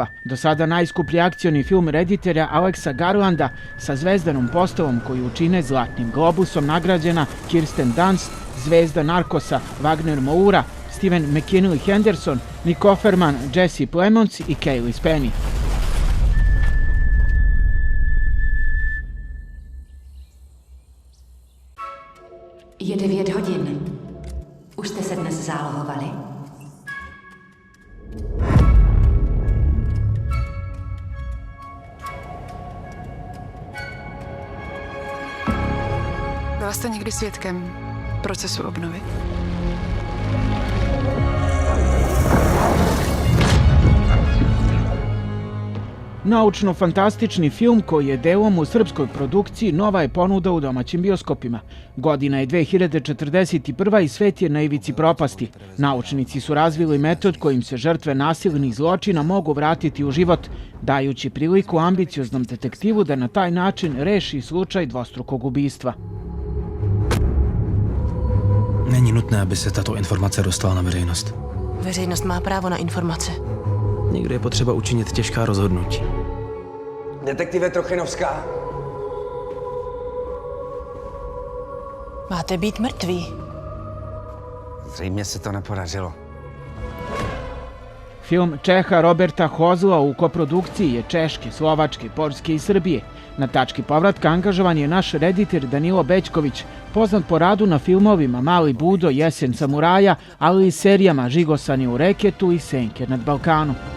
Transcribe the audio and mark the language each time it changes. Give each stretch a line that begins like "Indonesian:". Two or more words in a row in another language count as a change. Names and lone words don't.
Serbian: Do sada najskuplji akcioni film reditelja Alexa Garlanda sa zvezdanom postavom koju čine Zlatnim globusom nagrađena Kirsten Dunst, zvezda Narkosa Wagner Moura, Steven McKinley Henderson, Nick Offerman, Jesse Plemons i Cailee Spaeny.
Czech: Je 9 hodin. Už jste se dnes zálohovali? Byla jste někdy svědkem procesu obnovy?
Serbian: Naučno-fantastični film koji je delom u srpskoj produkciji nova je ponuda u domaćim bioskopima. Godina je 2041. i svet je na ivici propasti. Naučnici su razvili metod kojim se žrtve nasilnih zločina mogu vratiti u život, dajući priliku ambicioznom detektivu da na taj način reši slučaj dvostrukog ubistva.
Czech: Není nutné, aby se tato informace dostala na veřejnost. Veřejnost má právo na informace. Někdy je potřeba učinit těžká rozhodnutí. Detektive Trochenovská. Máte být mrtví. Zřejmě se to nepodařilo.
Serbian: Film Čeha Roberta Hozla u koprodukciji je Češke, Slovačke, Poljske i Srbije. Na tački povratka angažovan je naš reditelj Danilo Bećković, poznat po radu na filmovima Mali Budo, Jesen samuraja, ali i serijama Žigosani u reketu i Senke nad Balkánu.